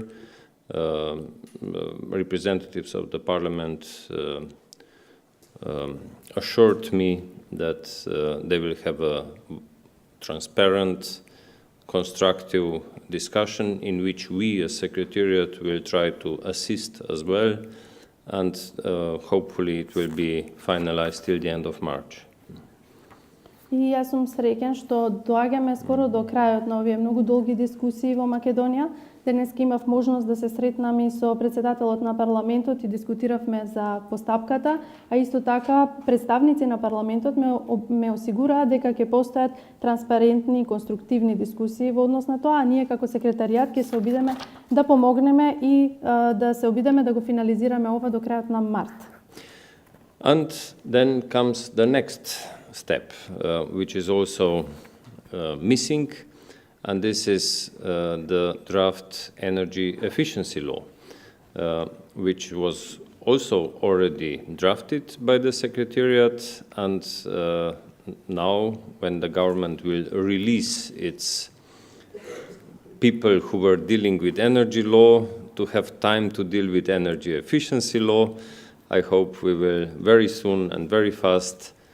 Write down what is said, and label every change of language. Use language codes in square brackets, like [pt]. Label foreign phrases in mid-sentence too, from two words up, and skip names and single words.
[en] Representatives of the parliament assured me that they will have a transparent, constructive discussion in which we as Secretariat will try to assist as well, and hopefully it will be finalized till the end of March. [mk] И јас сум среќен што доаѓаме скоро до крајот на овие многу долги дискусии во Македонија. Денеска имав можност да се сретнам и со председателот на парламентот и дискутиравме за постапката, а исто така представници на парламентот ме осигураа дека ќе постојат транспарентни и конструктивни дискусии во однос на тоа, а ние како секретаријат ќе се обидеме да помогнеме и да се обидеме да го финализираме ова до крајот на март. [en] And then comes the next step, which is also missing, and this is the draft energy efficiency law, which was also already drafted by the Secretariat, and now when the government will release its people who were dealing with energy law to have time to deal with energy efficiency law, I hope we will very soon and very fast